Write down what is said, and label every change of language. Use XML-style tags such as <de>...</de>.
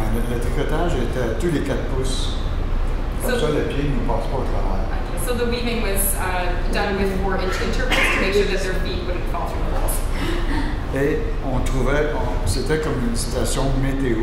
<fr>Le tricotage était à tous les 4 pouces. Comme ça, le pied ne passe pas au travers.</fr> <en>Okay. So the weaving was done with 4-inch intervals to make sure that their feet wouldn't fall through the walls.</en> <fr>Et on trouvait, c'était comme une station météo.</fr>